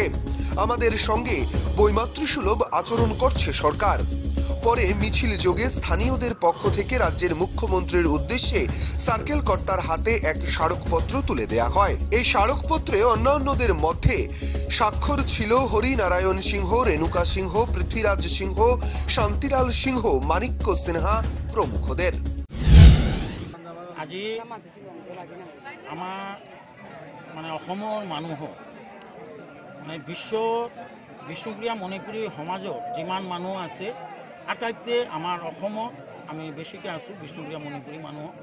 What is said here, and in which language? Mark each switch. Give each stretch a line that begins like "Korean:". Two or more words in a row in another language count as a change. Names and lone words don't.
Bangla: আমাদের সঙ্গে বৈমাতৃসুলভ আচরণ করছে সরকার। পরে মিছিল যোগে স্থানীয়দের পক্ষ থেকে রাজ্যের মুখ্যমন্ত্রীর উদ্দেশ্যে সার্কেল কর্তার হাতে এক স্মারকপত্র তুলে দেয়া হয়। এই স্মারকপত্রে অন্যান্যদের মধ্যে স্বাক্ষর ছিল হরিনারায়ণ সিংহ, রেণুকা সিংহ, পৃথ্বীরাজ সিংহ, শান্তিলাল সিংহ, মানিক্য সিনহা প্রমুখদের।
Assamese: আজি আমাৰ অসমৰ মানুহ বিষ্ণুপ্ৰিয়া মণিপুৰী সমাজৰ যিমান মানুহ আছে আটাইতে আমাৰ অসমত আমি বেছিকৈ আছোঁ বিষ্ণুপ্ৰিয়া মণিপুৰী মানুহ।